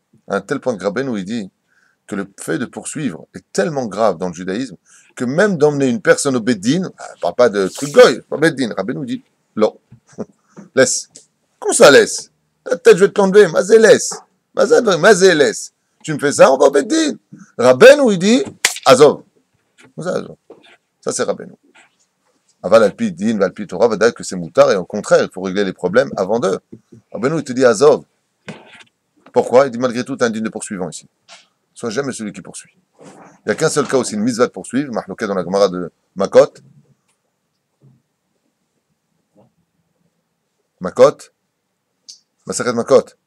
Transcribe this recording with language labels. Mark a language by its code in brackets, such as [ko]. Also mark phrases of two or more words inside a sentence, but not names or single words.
[fr] À un tel point que Rabbeinu, il dit que le fait de poursuivre est tellement grave dans le judaïsme que même d'emmener une personne au Beddin, ne parle pas de truc goy, pas Beddin, Rabbeinu dit, non, laisse. Comment ça laisse? Peut-être je vais te l'enlever, mazé laisse. Mazé laisse. Tu me fais ça, on va au Beddin. Rabbeinu, il dit, Azov. Ça, c'est Rabbeinu. [he] אבל על פי דין, ועל פי תורה, [fr] va dire que c'est moutard, et au contraire, il faut régler les problèmes avant d'eux. Rabbeinu, il te dit Azov. Pourquoi? Il dit, malgré tout, tu es un digne de poursuivant ici. Sois jamais celui qui poursuit. Il n'y a qu'un seul cas aussi, une mitzvah de poursuivre, marqué dans la Gemara de Makot. [he] מסכת מכות.